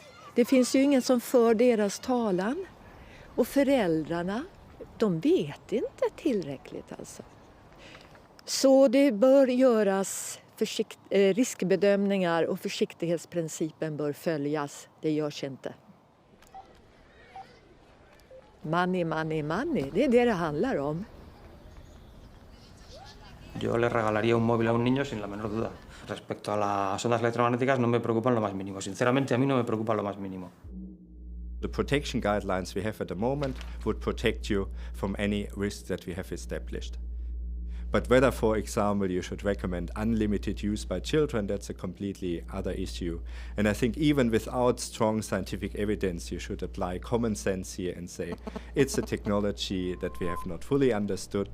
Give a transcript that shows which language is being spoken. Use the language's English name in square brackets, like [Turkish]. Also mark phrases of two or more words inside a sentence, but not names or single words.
[Swedish] Det finns ju ingen som för deras talan. Och föräldrarna, de vet inte tillräckligt alltså. Så det bör göras riskbedömningar och försiktighetsprincipen bör följas. Det görs inte. [English] Money, money, money. [Swedish] Det är det handlar om. [Spanish] Yo le regalaría un móvil a un niño sin la menor duda. Respecto a las ondas electromagnéticas no me preocupan lo más mínimo. Sinceramente, a mí no me preocupa lo más mínimo. [English] The protection guidelines we have at the moment would protect you from any risks that we have established. But whether, for example, you should recommend unlimited use by children, that's a completely other issue. And I think even without strong scientific evidence, you should apply common sense here and say, it's a technology that we have not fully understood.